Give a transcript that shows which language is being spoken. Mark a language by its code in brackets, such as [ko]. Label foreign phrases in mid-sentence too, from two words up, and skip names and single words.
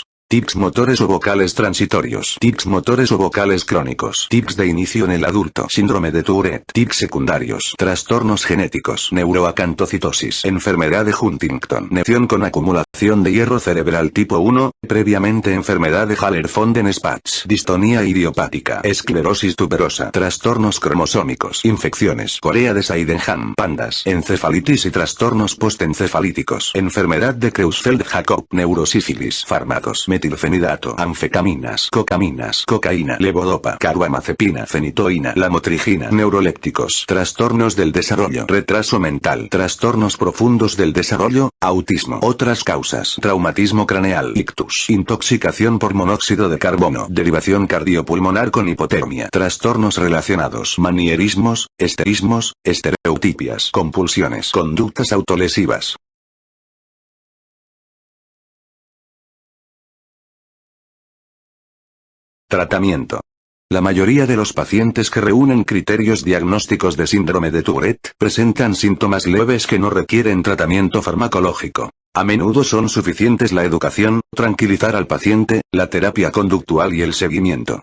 [es] Tics motores o vocales transitorios. Tics motores o vocales crónicos. Tics de inicio en el adulto. Síndrome de Tourette. Tics secundarios. Trastornos genéticos. Neuroacantocitosis. Enfermedad de Huntington. Lesión con acumulación de hierro cerebral tipo 1, previamente enfermedad de Haller-von den Spatz. Distonía idiopática. Esclerosis tuberosa. Trastornos cromosómicos. Infecciones. Corea de Sydenham. Pandas. Encefalitis y trastornos postencefalíticos. Enfermedad de Creutzfeldt-Jakob. Neurosífilis. Fármacos. Metilfenidato, anfetaminas, cocaminas, cocaína, levodopa, carbamazepina, fenitoína, lamotrigina, neurolépticos, trastornos del desarrollo, retraso mental, trastornos profundos del desarrollo, autismo, otras causas, traumatismo craneal, ictus, intoxicación por monóxido de carbono, derivación cardiopulmonar con hipotermia, trastornos relacionados, manierismos, esterismos, estereotipias, compulsiones, conductas autolesivas. Tratamiento. La mayoría de los pacientes que reúnen criterios diagnósticos de síndrome de Tourette presentan síntomas leves que no requieren tratamiento farmacológico. A menudo son suficientes la educación, tranquilizar al paciente, la terapia conductual y el seguimiento.